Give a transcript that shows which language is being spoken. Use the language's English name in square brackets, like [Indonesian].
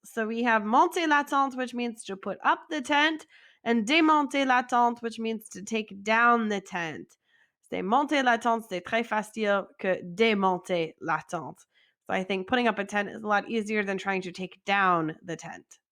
[English] So we have [French] monter la tente, [English] which means to put up the tent, and [French] démonter la tente, [English] which means to take down the tent. [French] C'est monter la tente, c'est très facile que démonter la tente. [English] So I think putting up a tent is a lot easier than trying to take down the tent.